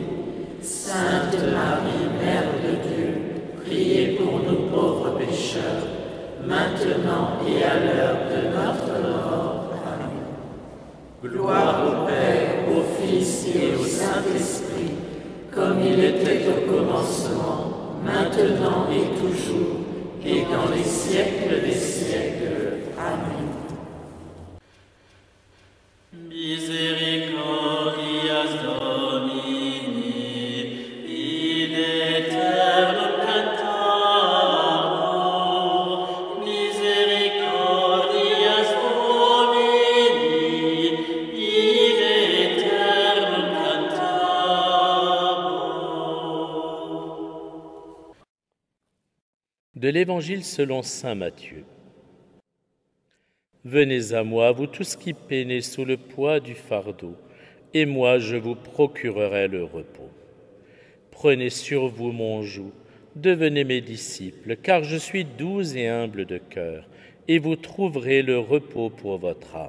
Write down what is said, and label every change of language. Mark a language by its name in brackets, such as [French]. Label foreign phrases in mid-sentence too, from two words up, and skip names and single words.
[French] Sainte Marie, Mère de Dieu, priez pour nous pauvres pécheurs, maintenant et à l'heure de notre mort. Amen. Gloire au Père, au Fils et au Saint-Esprit, comme il était au commencement, maintenant et toujours, et dans les siècles des siècles. Amen. [Latin] Misericordias Domini, in aeternum cantator, misericordias Domini, in aeternum cantator. [French] De l'Évangile selon saint Matthieu. Venez à moi, vous tous qui peinez sous le poids du fardeau, et moi je vous procurerai le repos. Prenez sur vous mon joug, devenez mes disciples, car je suis doux et humble de cœur, et vous trouverez le repos pour votre âme.